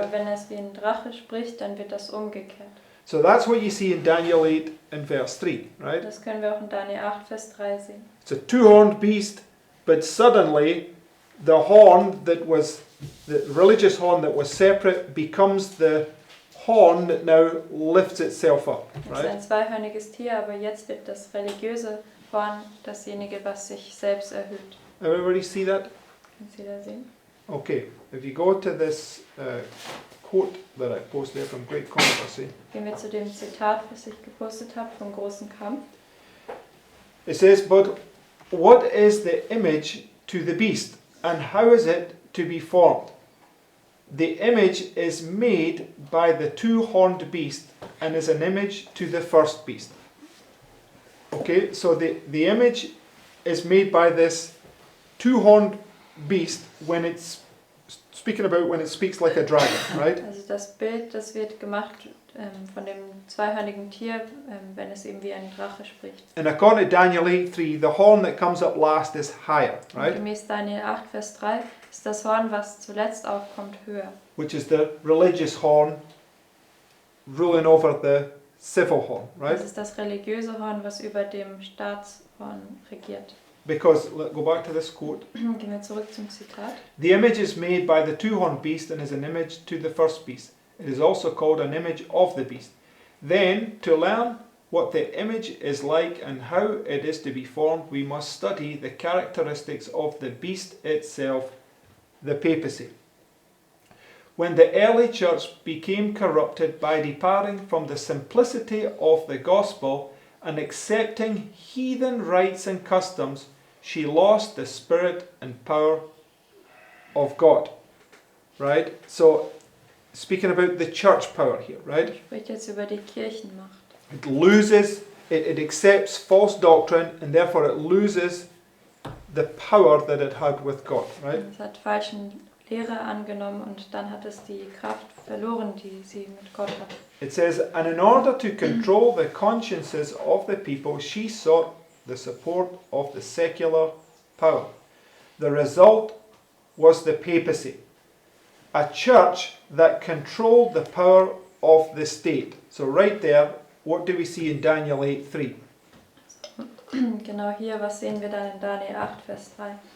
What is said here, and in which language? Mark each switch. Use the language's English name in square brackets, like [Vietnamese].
[German] Aber wenn es wie ein Drache spricht, dann wird das umgekehrt. [English] So that's what you see in Daniel 8 and verse 3, right? [German] Das können wir auch in Daniel 8, Vers 3 sehen. [English] It's a 2-horned beast, but suddenly the horn that was, the religious horn that was separate becomes the horn that now lifts itself up, [German] Es ist [English] right? [German] ein zweihörniges Tier, aber jetzt wird das religiöse Horn dasjenige, was sich selbst erhöht. [English] Everybody see that? [German] Können Sie da sehen? [English] Okay, if you go to this quote that I posted there from Great Controversy, [German] Gehen wir zu dem Zitat, was ich gepostet habe vom großen Kampf. [English] it says, But what is the image to the beast, and how is it to be formed? The image is made by the 2-horned beast and is an image to the first beast. Okay, so the image is made by this 2-horned beast when it's speaking about when it speaks like a dragon, right? [German] Also das Bild, das wird gemacht von dem zweihörnigen Tier, wenn es eben wie ein Drache spricht. [English] And according to Daniel 8:3, the horn that comes up last is higher, [German] Und [English] right? [German] gemäß Daniel 8, Vers 3 ist das Horn, was zuletzt aufkommt, höher. [English] Which is the religious horn ruling over the civil horn, right? [German] Das ist das religiöse Horn, was über dem Staatshorn regiert. [English] Because, go back to this quote, [German] Gehen wir zurück zum Zitat. [English] the image is made by the 2-horned beast and is an image to the first beast. It is also called an image of the beast. Then, to learn what the image is like and how it is to be formed, we must study the characteristics of the beast itself, the papacy. When the early church became corrupted by departing from the simplicity of the gospel and accepting heathen rites and customs, she lost the spirit and power of God. Right? So, speaking about the church power here, right? [German] Ich spreche jetzt über die Kirchenmacht. [English] It loses, it accepts false doctrine and therefore it loses the power that it had with God, right? [German] Es hat falschen Lehre angenommen und dann hat es die Kraft verloren, die sie mit Gott hat. [English] It says, and in order to control the consciences of the people, she sought the support of the secular power. The result was the papacy, a church that controlled the power of the state. So right there, what do we see in Daniel 8:3? [German] Gehen genau hier, was sehen wir dann in Daniel 8, Vers 3?